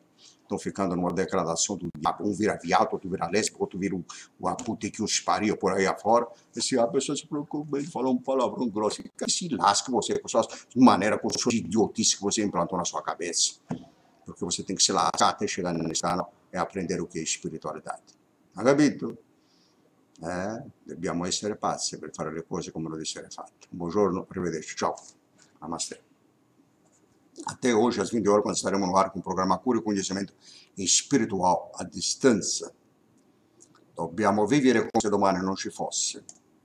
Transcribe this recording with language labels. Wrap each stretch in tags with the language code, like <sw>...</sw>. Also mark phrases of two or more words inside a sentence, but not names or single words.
<pt>Estão ficando numa degradação do diabo. Um vira viado, outro vira lésbico, outro vira a puta que os paria por aí afora. E se a pessoa se preocupa, ele fala um palavrão grosso. Que se lasque você, com suas maneira, com suas idiotices que você implantou na sua cabeça. Porque você tem que se lascar até chegar nesse canal e aprender o que é espiritualidade.</pt> <it>Ha capito? Dobbiamo essere pazzi per fare le cose come lo deve essere fatte. Buongiorno, arrivederci, ciao, namaste.</it> <pt>até hoje às 20 horas, quando estaremos no ar com o programa CURA e Conhecimento Espiritual à Distância.</pt> <it>Dobbiamo vivere come se domani non ci fosse.</it>